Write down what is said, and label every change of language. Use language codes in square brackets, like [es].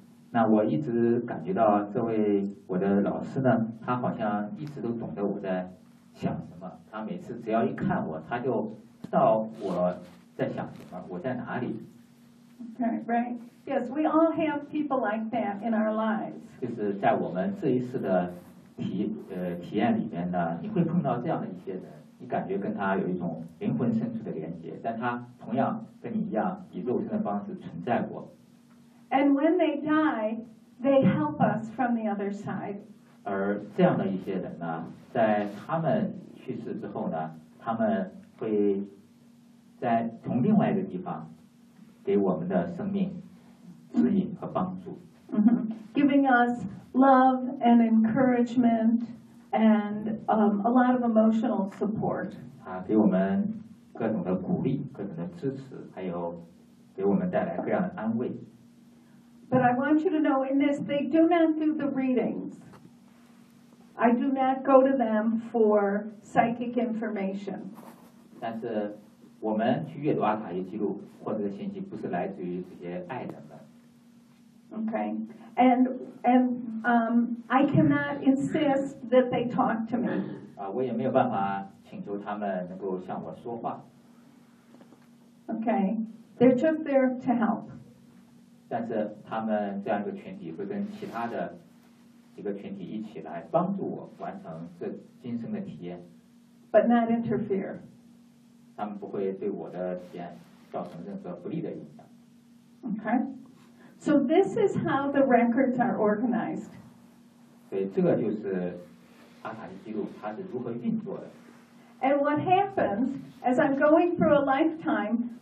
[zh] 那我一直感觉到这位我的老师呢，他好像一直都懂得我在。想什么？他每次只要一看我，他就知道我在想什么，我在哪里。 [en] Okay, right. Yes, we all have people like that in our lives. [zh] 就是在我们这一世的体验里面呢，你会碰到这样的一些人，你感觉跟他有一种灵魂深处的连接，但他同样跟你一样以肉身的方式存在过。 [en] And when they die, they help us from the other side. [zh] 而这样的一些人呢，在他们去世之后呢，他们会在从另外一个地方给我们的生命指引和帮助。 Mm-hmm. [en] Giving us love and encouragement and a lot of emotional support. [zh] 啊，给我们各种的鼓励，各种的支持，还有给我们带来各样的安慰。 [en] But I want you to know in this, they do not do the readings. I do not go to them for psychic information. [zh] 但是我们去阅读阿卡西记录，获得的信息不是来自于这些爱人们。 [en] Okay, and I cannot insist that they talk to me. [zh] 我也没有办法请求他们能够向我说话。 [en] Okay, they're just there to help. [zh] 但是他们这样一个群体会跟其他的一个群体一起来帮助我完成这今生的体验。 [en] But not interfere. [zh] 他们不会对我的体验造成任何不利的影响。 [en] Okay, so this is how the records are organized. [zh] 所以这个就是阿卡西记录它是如何运作的。 [en] And what happens as I'm going through a lifetime?